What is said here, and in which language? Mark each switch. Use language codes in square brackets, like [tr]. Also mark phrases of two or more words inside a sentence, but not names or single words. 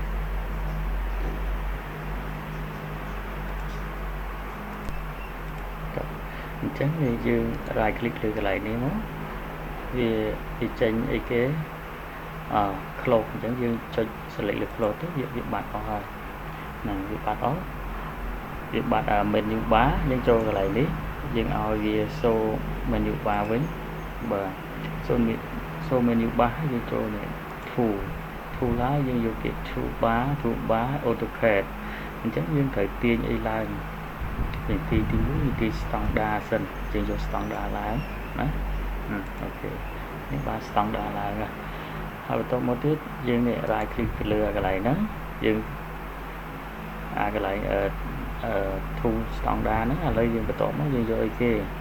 [km] អញ្ចឹងយើង [en] right click [km] លើកន្លែងនេះមកវាចេញអីគេclose អញ្ចឹងយើងចុច select លើ close ទៅវាបាត់អស់ហើយ ហ្នឹងវាបាត់អស់វាបាត់ [en] menu bar [km] យើងចូលកន្លែងនេះយើងឲ្យវា [en] show menu bar [km] វិញ បាទ [en] show menu bar [km] យើងចូលនេះ tool ហើយយើងយកពាក្យ toolbar AutoCAD អញ្ចឹងយើងត្រូវទាញអីឡើងទី1គឺ standard សិនយើងយក standard ឡើងណាអូខេនេះបាទ standard ឡើងហើយបន្តមកទៀតយើងនេះ [en] right click [km] ទៅលើកន្លែងហ្នឹងយើងកន្លែង [en] tool standard [km] ហ្នឹងឥឡូវយើងបន្តមកយើងយកអីគេ